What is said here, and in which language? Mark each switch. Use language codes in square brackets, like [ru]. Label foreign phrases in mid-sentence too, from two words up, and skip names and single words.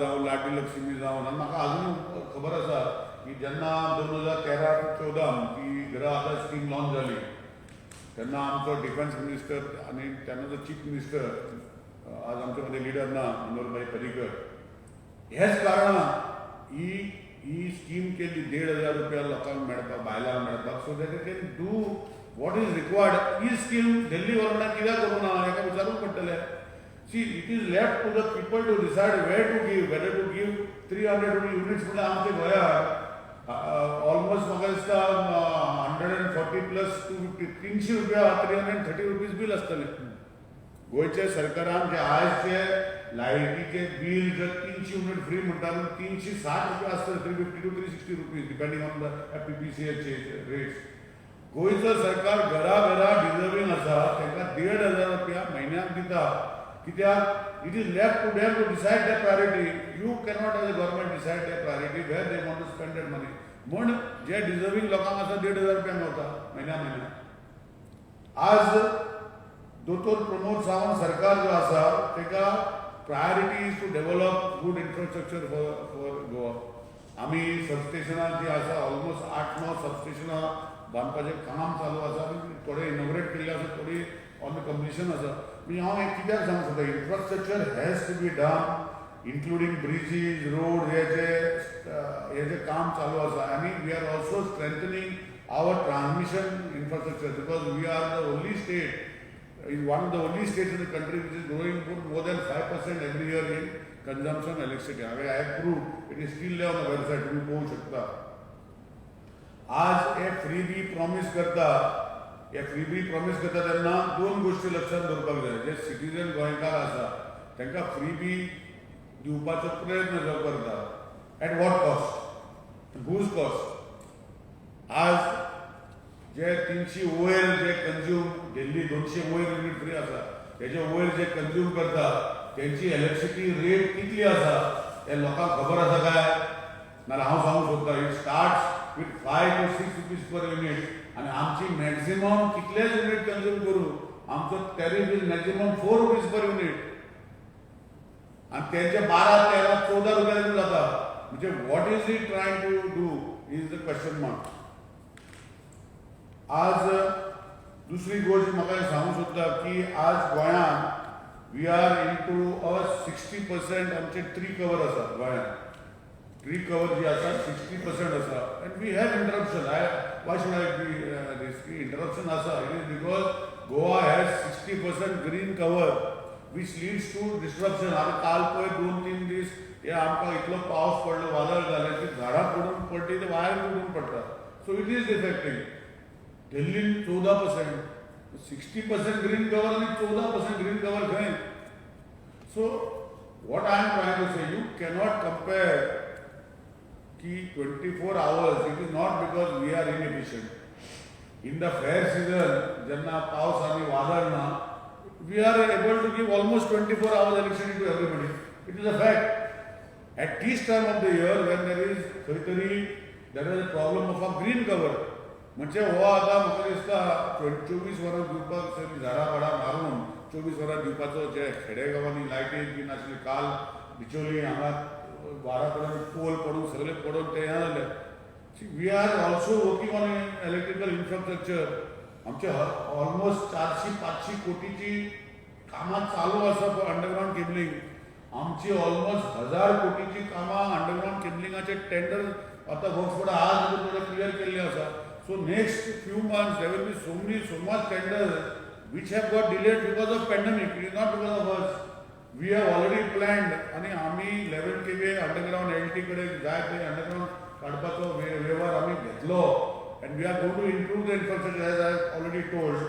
[kok] जावं लाडली लक्ष्मी जावं आनी म्हाका अजून खबर आसा की जेन्ना 2013-14 ती गृह आदार स्कीम लॉन्च जाली तेन्ना आमचो डिफेन्स मिनिस्टर आनी तेन्नाचो [en] chief minister [kok] आज आमचे मदीं लिडर ना मनोहरभाई पर्रीकर हेच कारणान ही स्कीम केली 1,500 रुपया लोकांक मेळपाक बायलांक मेळपाक [en] so that can do what is required [kok] ही स्कीम दिल्ली गव्हर्मेंटान कित्याक करूं ना हेका विचारूंक पडटलें [en] see it is left to the people to decide where to give whether to give 300 units [kok] म्हळ्यार आमच्या गोंयांत ऑलमोस्ट म्हाका दिसता 140 प्लस 250 300 रुपया 330 रुपीज बील आसतलें गोंयच्या सरकारान जे आयजचे लायटीचे बील जर 300 [en] unit free [kok] म्हणटा 360 रुपया आसतले 350 [en] to 360 rupees depending on the [kok] PPCLचे रेट्स गोंयचो सरकार घरा डिजर्विंग आसा तांकां 1,500 रुपया म्हयन्याक दिता कित्याक [en] it is left to them to decide the priority you cannot as a government decide the priority where they want to spend that money [kok] म्हण जे डिजर्विंग लोकांक आसा 1,500 रुपया मेळटा म्हयन्या आज दोतोर प्रमोद सावंत सरकार जो आसा ताका [en] priority is to develop good infrastructure for Goa [kok] आमी सबस्टेशनां जी आसा ऑलमोस्ट 8-9 सबस्टेशनां बांदपाचें काम चालू आसा आनी थोडे इनॉग्रेट केल्ले आसा थोडी [en] on the completion [kok] आसा म्हणजे हांव एक कित्याक सांगूंक सोदता [en] infrastructure has to be done including bridges road [kok] हे जे काम चालू आसा आनी [en] we are also strengthening our transmission infrastructure because we are the only state is one of the only states in the country which is growing more than 5% every year in consumption of electricity. I have proved it is still there on the website. [mr] तुम्ही पाहू शकता. [kok] आज हे फ्रीबी प्रॉमिस करता तेन्ना दोन गोष्टी लक्षात दवरपाक जाय जे सिटीजन गोंयकार आसा तांकां फ्रीबी दिवपाचो प्रयत्न जो करता [en] at what cost whose cost [kok] आज जे 300 वयर जे कंज्यूम दिल्ली 200 वयर युनिट फ्री आसा तेजे वयर जे कंज्यूम करता तेंची इलेक्ट्रिसिटी रेट कितली आसा हे लोकांक खबर आसा काय नाल्यार हांव सांगूंक सोदता [en] it starts with 5 to 6 rupees per unit [kok] आनी आमची मॅक्झिमम कितलेच युनिट कंज्यूम करूं आमचो [en] tariff is maximum 4 rupees per unit [kok] आनी तेंचे 12, 13, 14 रुपया जाता म्हणजे [en] what is it trying to do is the question mark [kok] आज दुसरी गोष्ट म्हाका सांगूंक सोदता की आज गोंयांत [en] we are into 60% [kok] आमचे ट्री कवर आसा गोंयांत ट्री कवर जी आसा 60% आसा [en] and we have interruption why should I be this interruption [kok] आसा [en] it is because Goa has 60% green cover which leads to disruption. [kok] आमी काल पळय 2-3 दीस पावस पडलो वादळ झालं की झाडां पडून पडली तर वायर पडून पडटा. [en] so it is affecting. [kok] दिल्लीन 14%, 60% ग्रीन कवर आणि 14% ग्रीन कवर खंय. [en] सो what I am trying to say, you cannot compare ki 24 hours. It is not because we are inefficient. In the fair season, [kok] jenna paus ani vadal na, [en] we are able to give almost 24 hours electricity to everybody. It is a fact. At this time of the year, when there is a problem of a green cover, [kok] म्हणजे हो आता म्हाका दिसता 24 वरां दिवपाक सगळीं झाडां पाडां मारून 24 वरां दिवपाचो जे खेडेगांवांनी लायटीज बी नासली. काल बिचोली हांगा 12 पर्यंत पोल पडून सगळे पडून ते हें जालें. [en] we are also working on electrical infrastructure. [kok] आमचे ऑलमोस्ट 400-500 कोटीची कामां चालू आसा [en] for underground cabling. [kok] आमची ऑलमोस्ट 1000 कोटीची कामां अंडरग्राउंड केबलिंगाचे टेंडर आतां वर्क्स आज थोडे क्लियर केल्ले आसा. [en] So next few months there will be so much tenders which have got delayed because of pandemic. It is not because of us. We have already planned [kok] आणि आम्ही 11 kV अंडरग्राउंड LT कडे जाय ते अंडरग्राउंड काडपाचो व्यवहार आम्ही घेतलो. [en] and we are going to improve the infrastructure as I have already told.